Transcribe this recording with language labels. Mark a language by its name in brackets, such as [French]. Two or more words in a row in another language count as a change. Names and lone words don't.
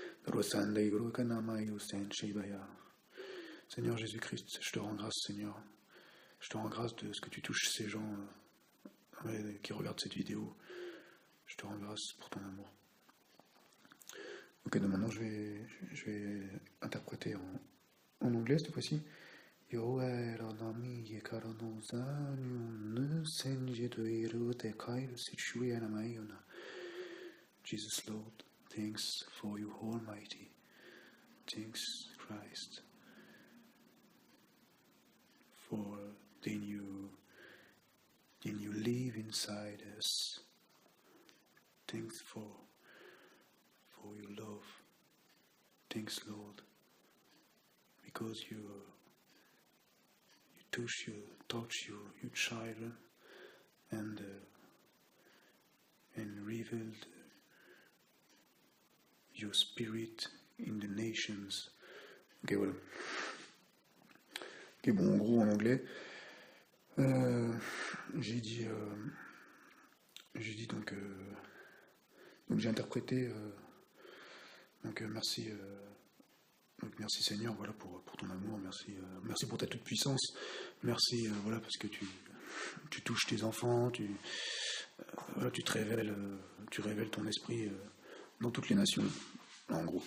[French] Seigneur Jésus-Christ, je te rends grâce, Seigneur. Je te rends grâce de ce que tu touches ces gens qui regardent cette vidéo. Je te rends grâce pour ton amour. Ok, donc maintenant je vais interpréter en anglais cette fois-ci. Yo era nami yekara no zanyu ne senji de iru te kairu sichui anamayona. [English] Jesus Lord, thanks for you Almighty. Thanks Christ for then you live inside us. Thanks for your love. Thanks Lord, because you touch your children and revealed your spirit in the nations. [French] Ok, voilà. Ok, bon, en gros, en anglais, j'ai dit donc j'ai interprété, merci. Donc merci Seigneur, voilà pour ton amour, merci pour ta toute puissance, merci voilà parce que tu touches tes enfants, tu te révèles, tu révèles ton esprit dans toutes les nations, en gros.